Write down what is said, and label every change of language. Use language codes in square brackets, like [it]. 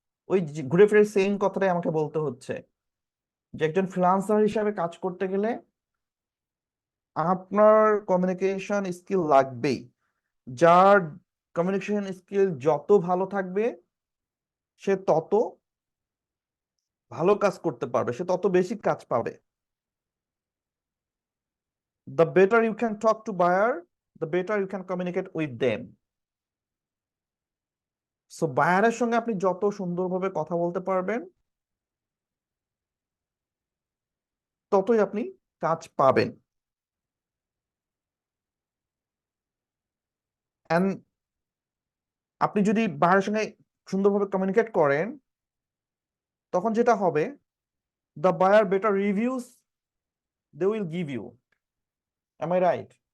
[bn] ওই ঘুরে ফিরে সেম কথাটাই আমাকে বলতে হচ্ছে যে একজন ফ্রিল্যান্সার হিসাবে কাজ করতে গেলে আপনার কমিউনিকেশন স্কিল লাগবেই। যার কমিউনিকেশন স্কিল যত ভালো থাকবে সে তত ভালো কাজ করতে পারবে, সে তত বেশি কাজ পাবে। [en] The better you can talk to buyer, the better you can communicate with them. [bn] So বায়ারের সঙ্গে আপনি যত সুন্দরভাবে কথা বলতে পারবেন ততই আপনি কাজ পাবেন। এন্ড আপনি যদি বায়ারের সঙ্গে সুন্দরভাবে কমিউনিকেট করেন তখন যেটা হবে, [en] the buyer better reviews they will give you. Am I right?